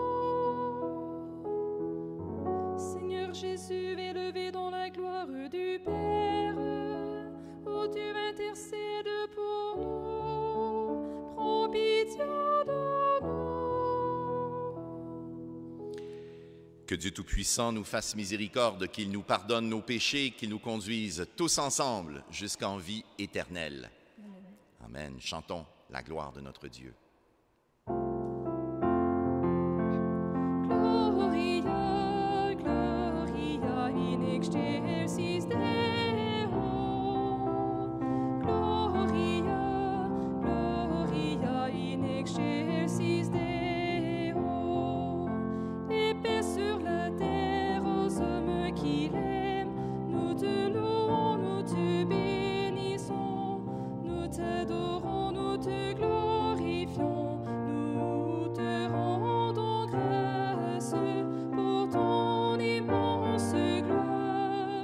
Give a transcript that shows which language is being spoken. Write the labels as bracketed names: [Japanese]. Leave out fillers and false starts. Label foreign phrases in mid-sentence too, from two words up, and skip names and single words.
[French] Seigneur Jésus, élevé dans la gloire du Père, où tu intercèdes pour nous, prends pitié de nous. Que Dieu Tout-Puissant nous fasse miséricorde, qu'il nous pardonne nos péchés, qu'il nous conduise tous ensemble jusqu'en vie éternelle. Amen. Chantons la gloire de notre Dieu. [Latin] Gloria, Gloria in excelsis Deo. Gloria, Gloria in excelsis Deo. [French] Et paix sur la terre aux hommes qui l'aiment. Nous te louons, nous te bénissons, nous t'adorons, nous te glorifions, nous te rendons grâce pour ton immense gloire.